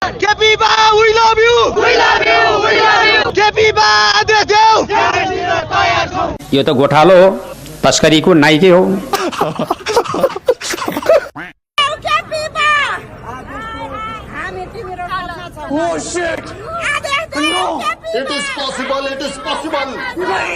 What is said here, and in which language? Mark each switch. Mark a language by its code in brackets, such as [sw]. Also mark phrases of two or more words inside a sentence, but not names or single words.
[ne] केपी बा [en] we love you [ne] केपी बा आदेश देऊ यो त गोठालो हो तस्करीको नाइके हो [en] Oh shit! No! It is possible. [hi] नहीं,